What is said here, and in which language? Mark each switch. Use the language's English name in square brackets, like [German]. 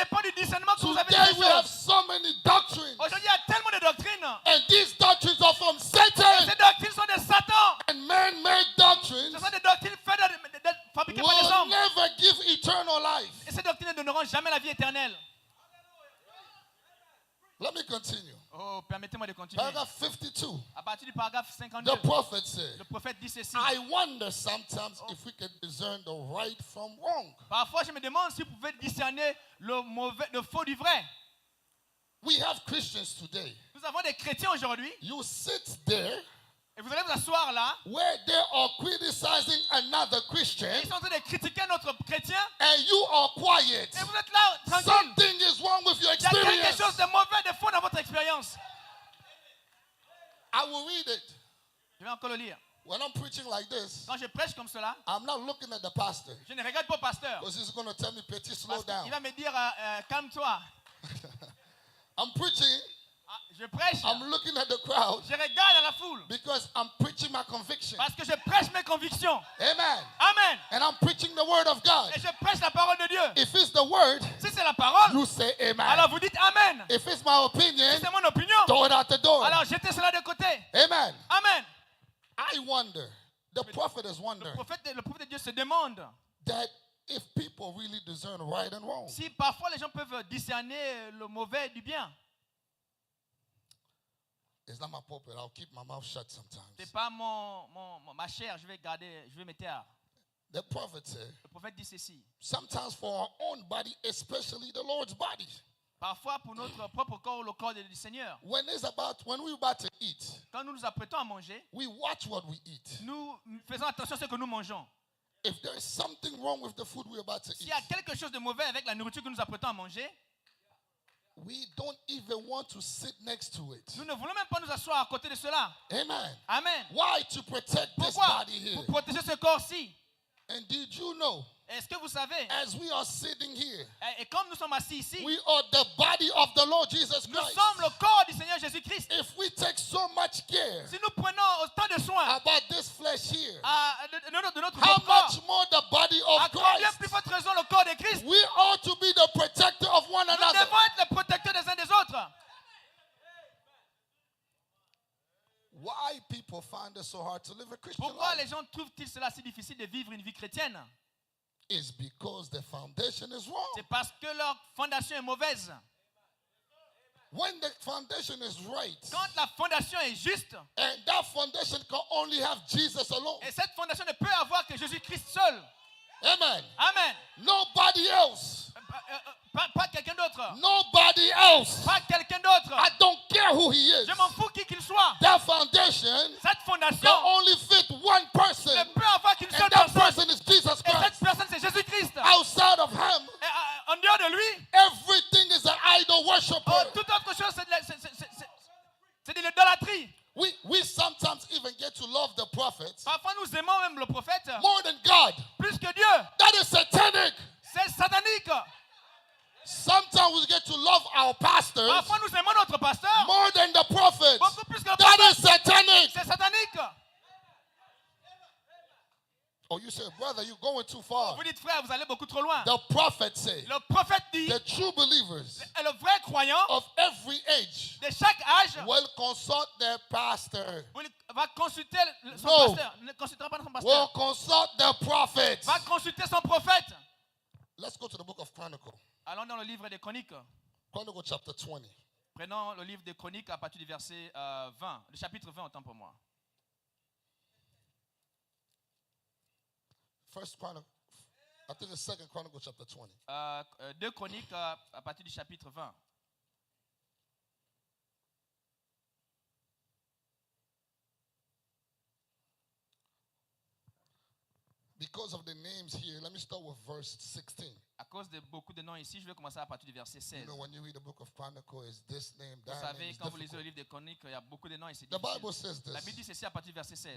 [French] dépend du discernement que vous avez de [English] Today [French] ces [English] we have [French] choses. [English] so many doctrines, [French] Aujourd'hui, il y a tellement de doctrines. [English] and these doctrines are from Satan. [French] Ces doctrines sont de Satan. [English] And man-made [French] Ce [English] doctrines [French] sont des doctrines faites fabriquées par les [English] will [French] hommes. [English] never give eternal life. [French] Et ces doctrines ne donneront jamais la vie éternelle. [English] Let me continue. [French] Oh, permettez-moi de continuer. [English] Paragraph 52. [French] À partir du paragraphe 52, [English] The prophet said, [French] le prophète dit ceci. [English] I wonder sometimes if we can discern the right from wrong. [French] Parfois, je me demande si vous pouvez discerner le faux du vrai. [English] We have Christians today. [French] Nous avons des chrétiens aujourd'hui, [English] You sit there [French] et vous allez vous asseoir là, [English] where they are criticizing another Christian, [French] et ils sont en train de critiquer notre chrétien, [English] and you are quiet. [French] et vous êtes là, tranquille. [English] Something is wrong with your [French] Il y a quelque [English] experience. [French] chose de mauvais, de faux dans votre expérience. [English] I will read it. [French] Je vais encore le lire. [English] When I'm preaching like this, [French] Quand je prêche comme cela, [English] I'm not looking at the pastor [French] je ne regarde pas le pasteur. [English] because he's going to tell me, Petit, slow [French] Parce [English] down. [French] qu'il va me dire, calme-toi. [English] I'm preaching, [French] Ah, je prêche, [English] I'm looking at the crowd [French] je regarde à la foule. [English] because I'm preaching my conviction. [French] Parce que je prêche mes convictions. [English] Amen. [French] Amen. [English] And I'm preaching the word of God. [French] Et je prêche la parole de Dieu. [English] If it's the word, [French] Si c'est la parole, [English] you say amen. [French] alors vous dites Amen. [English] If it's my opinion, [French] Si c'est mon opinion, [English] throw it out the door. [French] alors jetez cela de côté. [English] Amen. [French] Amen. [English] I wonder, the prophet is [French] Le [English] wondering [French] prophète de Dieu se demande [English] that if people really discern right and wrong. [French] si parfois les gens peuvent discerner le mauvais du bien. [English] It's not my pulpit. I'll keep my mouth shut sometimes. [French] C'est pas ma chair, je vais me taire. [English] The prophet said, [French] Le prophète dit ceci. [English] sometimes for our own body, especially the Lord's body, [French] Parfois pour notre propre corps ou le corps du Seigneur. [English] When we're about to eat, [French] Quand nous nous apprêtons à manger, [English] we watch what we eat. [French] nous faisons attention à ce que nous mangeons. [English] If there is something wrong with the food we're about to [French] S'il [English] eat, [French] y a quelque chose de mauvais avec la nourriture que nous apprêtons à manger, [English] we don't even want to sit next to it. [French] nous ne voulons même pas nous asseoir à côté de cela. [English] Amen. [French] Amen. [English] Why? To protect this [French] Pourquoi? [English] body here. [French] Pour protéger ce corps-ci. [English] And did you know, [French] Est-ce que vous savez, [English] as we are sitting here, [French] et comme nous sommes assis ici, [English] we are the body of the Lord Jesus [French] nous [English] Christ. [French] sommes le corps du Seigneur Jésus-Christ. [English] If we take so much care [French] Si nous prenons autant de soin [English] about this flesh here, [French] de notre [English] how [French] corps, [English] much more the body [French] à [English] of [French] combien [English] Christ? [French] plus forte raison le corps de Christ? [English] We ought to be the protector of one [French] Nous [English] another. [French] devons être les protecteurs des uns des autres. [English] Why people find it so hard to live a Christian [French] Pourquoi les [English] life? [French] gens trouvent-ils cela si difficile de vivre une vie chrétienne? [English] It's because the foundation is wrong. [French] C'est parce que leur fondation est mauvaise. [English] When the foundation is right, [French] Quand la fondation est juste, [English] and that foundation can only have Jesus alone. [French] et cette fondation ne peut avoir que Jésus-Christ seul. [English] Amen. [French] Amen. [English] Nobody else. [French] Pas quelqu'un d'autre. [English] Nobody else. [French] Pas quelqu'un d'autre. [English] I don't care who he is. [French] Je m'en fous qui qu'il soit. [English] That foundation [French] Cette fondation [English] can only fit one person, [French] ne peut avoir qu'une seule [English] and that [French] personne. [English] person is Jesus [French] Et cette [English] Christ. [French] personne, c'est Jésus-Christ. [English] Outside of him, [French] Et, en dehors de lui, [English] everything is an idol worshiper. [French] toute autre chose, c'est de l'idolâtrie. [English] We sometimes even get to love the prophets [French] Parfois, nous aimons même le prophète [English] more than God. [French] plus que Dieu. [English] That is satanic. [French] C'est satanique. [English] Sometimes we get to love our pastors [French] Parfois, nous aimons notre pasteur [English] more than the prophets. [French] beaucoup plus que le [English] That [French] prophète. [English] is satanic. [French] C'est satanique. [English] Oh, you say, brother, you're going too far. [French] Vous dites, frère, vous allez beaucoup trop loin. [English] The prophet said, [French] Le prophète dit, [English] the true believers [French] et le vrai croyant [English] of every age [French] de chaque âge [English] will consult their pastor, [French] va consulter son [English] No. [French] pasteur. Ne consultera pas son [English] will [French] pasteur. [English] consult the prophet. [French] Va consulter son prophète. [English] Let's go to the book of Chronicle. [French] Allons dans le livre des Chroniques. [English] Chronicle chapter 20. [French] Prenons le livre des Chroniques à partir du verset 20. Le chapitre 20, autant pour moi. [English] First Chronicle, I think it's Second Chronicle chapter 20. [French] 2 Chroniques à partir du chapitre 20. [English] Because of the names here, let me start with verse 16. [French] À cause de beaucoup de noms ici, je vais commencer à partir du verset 16. [English] You know, when you read the book of Chronicle, is this name, [French] Vous [English] that name. [French] savez, [English] It's [French] quand vous lisez le [English] difficult. [French] livre des Chroniques, il y a beaucoup de noms ici. [English] The Bible says [French] La Bible dit ceci à partir du verset 16.